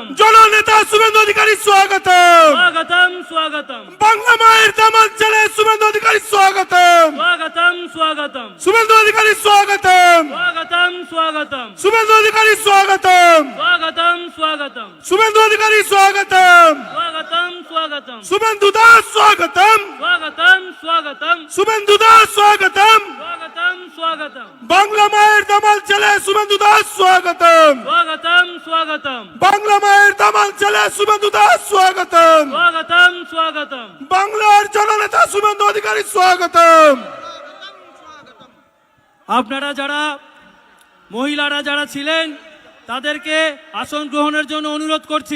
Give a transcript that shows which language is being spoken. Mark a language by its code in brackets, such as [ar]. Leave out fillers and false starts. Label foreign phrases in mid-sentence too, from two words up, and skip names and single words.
[bn] জননেতা শুভেন্দু অধিকারী স্বাগতম, স্বাগতম স্বাগতম, বাংলা মায়ের দামাল ছেলে শুভেন্দু অধিকারী স্বাগতম, স্বাগতম স্বাগতম, শুভেন্দু অধিকারী স্বাগতম, স্বাগতম স্বাগতম, শুভেন্দু অধিকারী স্বাগতম, স্বাগতম স্বাগতম, শুভেন্দু অধিকারী স্বাগতম, স্বাগতম স্বাগতম, শুভেন্দু দাস স্বাগতম, স্বাগতম স্বাগতম, শুভেন্দু দাস স্বাগতম, স্বাগতম স্বাগতম, বাংলা মায়ের দামাল ছেলে শুভেন্দু দাস স্বাগতম, স্বাগতম স্বাগতম, বাংলা মায়ের দামাল ছেলে শুভেন্দু দাস স্বাগতম, স্বাগতম স্বাগতম, বাংলার জননেতা শুভেন্দু অধিকারী স্বাগতম। আপনারা যারা মহিলারা যারা ছিলেন তাদেরকে আসন গ্রহণের জন্য অনুরোধ করছি।